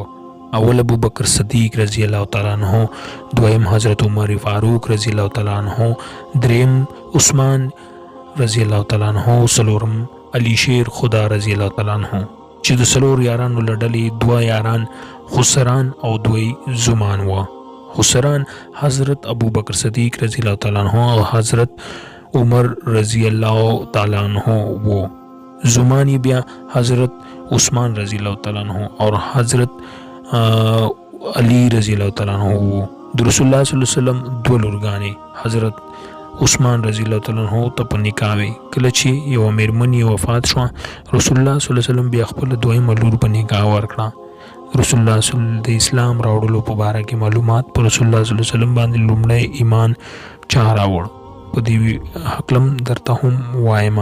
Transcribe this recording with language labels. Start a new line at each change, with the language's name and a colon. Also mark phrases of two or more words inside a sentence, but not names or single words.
Pashto: اول ابو بکر صدیق
Arabic: رضی الله تعالی عنہ،
Pashto: دویم حضرت عمر فاروق
Arabic: رضی الله تعالی عنہ،
Pashto: دریم عثمان
Arabic: رضی الله تعالی عنہ،
Pashto: څلورم علی شیر خدا
Arabic: رضی الله تعالی عنہ.
Pashto: چې د څلور یارانو له ډلې دوه یاران خسران او دوی زمان وو.
Urdu: خسران حضرت ابو بکر صدیق
Arabic: رضی اللہ تعالیٰ عنہ
Urdu: اور حضرت عمر
Arabic: رضی اللہ تعالیٰ عنہ
Urdu: وہ.
Pashto: زمانی بیا
Urdu: حضرت عثمان
Arabic: رضی اللہ تعالیٰ عنہ
Urdu: اور حضرت علی
Arabic: رضی اللہ تعالیٰ عنہ
Urdu: وہ.
Pashto: رسول اللہ
Arabic: صلی اللہ علیہ وسلم
Pashto: دو لورګانې حضرت عثمان
Arabic: رضی الله تعالی عنہ
Pashto: ته په نکاح وی. کله چې یو میرمن وفات شو، رسول الله
Arabic: صلی الله علیه وسلم
Pashto: بیا خپل دویمه لور په نکاح ورکړه. رسول الله
Arabic: صلی الله علیه وسلم
Pashto: د اسلام راوړلو په باره کې معلومات پر رسول الله
Arabic: صلی الله علیه وسلم
Pashto: باندې لومړی ایمان چا راوړ په دې حکم درته هم وایم.